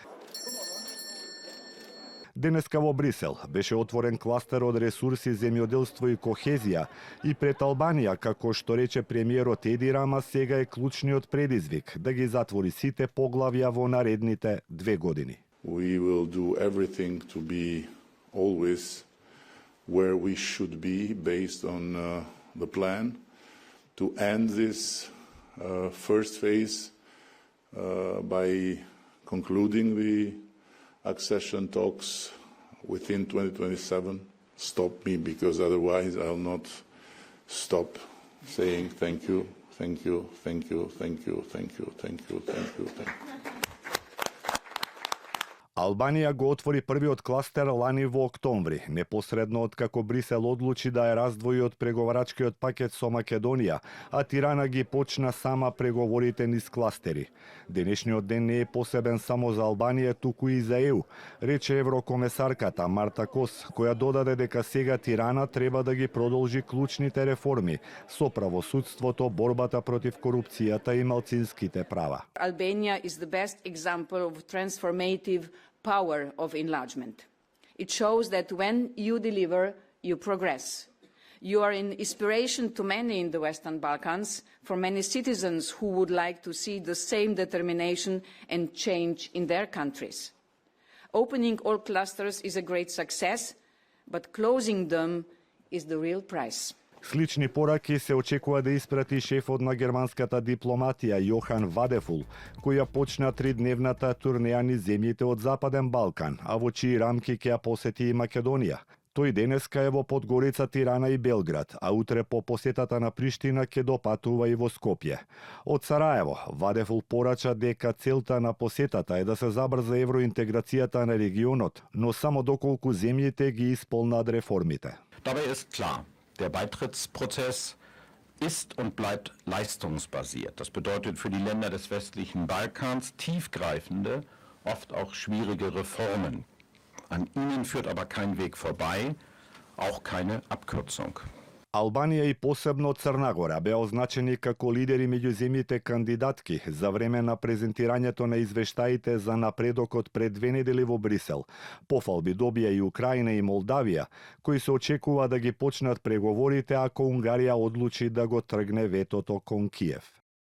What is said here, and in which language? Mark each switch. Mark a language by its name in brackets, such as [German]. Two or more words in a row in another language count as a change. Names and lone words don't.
[Macedonian] Денеска во Брисел беше отворен кластер од ресурси, земјоделство и кохезија и пред Албанија, како што рече премиерот Еди Рама, сега е клучниот предизвик да ги затвори сите поглавја во наредните 2 години. [English] We will do everything to be always where we should be based on the plan to end this first phase by concluding the accession talks within 2027. Stop me, because otherwise I'll not stop saying thank you, thank you, thank you, thank you, thank you, thank you, thank you, thank you. [Macedonian] Албанија го отвори првиот кластер лани во октомври, непосредно откако Брисел одлучи да ја раздвои од преговарачкиот пакет со Македонија, а Тирана ги почна сама преговорите низ кластери. Денешниот ден не е посебен само за Албанија, туку и за ЕУ, рече еврокомесарката Марта Кос, која додаде дека сега Тирана треба да ги продолжи клучните реформи со правосудството, борбата против корупцијата и малцинските права. [English] Albania is the best example of transformative power of enlargement. It shows that when you deliver, you progress. You are an inspiration to many in the Western Balkans, for many citizens who would like to see the same determination and change in their countries. Opening all clusters is a great success, but closing them is the real price. [Macedonian] Слични пораки се очекува да испрати шефот на германската дипломатија Јохан Вадефул, која почна 3-дневната турнеја низ земјите од Западен Балкан, а во чии рамки ќе ја посети и Македонија. Тој денеска е во Подгорица, Тирана и Белград, а утре по посетата на Приштина ќе допатува и во Скопје. Од Сараево, Вадефул порача дека целта на посетата е да се забрза евроинтеграцијата на регионот, но само доколку земјите ги исполнат реформите. [German] Dabei ist klar, der Beitrittsprozess ist und bleibt leistungsbasiert. Das bedeutet für die Länder des westlichen Balkans tiefgreifende, oft auch schwierige Reformen. An ihnen führt aber kein Weg vorbei, auch keine Abkürzung. [Macedonian] Албанија и посебно Црна Гора беа означени како лидери меѓу земјите кандидатки за време на презентирањето на извештаите за напредокот пред 2 недели во Брисел. Пофалби добија и Украина и Молдавија, кои се очекува да ги почнат преговорите ако Унгарија одлучи да го тргне ветото кон Киев.